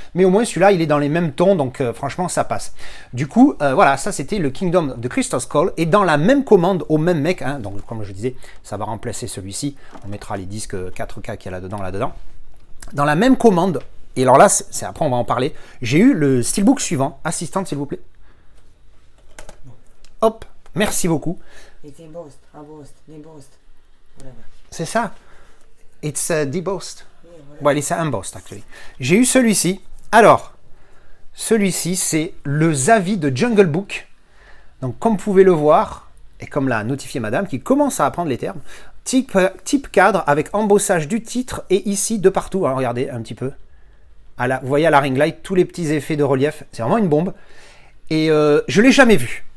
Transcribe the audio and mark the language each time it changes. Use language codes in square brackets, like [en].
[fr] Mais au moins celui-là, il est dans les mêmes tons, donc franchement, ça passe. Du coup, voilà, ça c'était le Kingdom de Crystal Skull, et dans la même commande, au même mec, hein, donc comme je disais, ça va remplacer celui-ci. On mettra les disques 4K qu'il y a là-dedans. Dans la même commande, et alors là, c'est après on va en parler. J'ai eu le steelbook suivant. Assistante, s'il vous plaît. Hop. Merci beaucoup. [en] It's embossed, embossed, whatever. [fr] C'est ça. [en] It's debossed. Yeah, whatever. Well, it's embossed, actually. [fr] J'ai eu celui-ci. Alors, celui-ci, c'est le Zavi de Jungle Book. Donc, comme vous pouvez le voir, et comme l'a notifié madame, qui commence à apprendre les termes, type cadre avec embossage du titre et ici de partout. Alors, regardez un petit peu. Vous voyez à la ring light, tous les petits effets de relief. C'est vraiment une bombe. Et je ne l'ai jamais vu.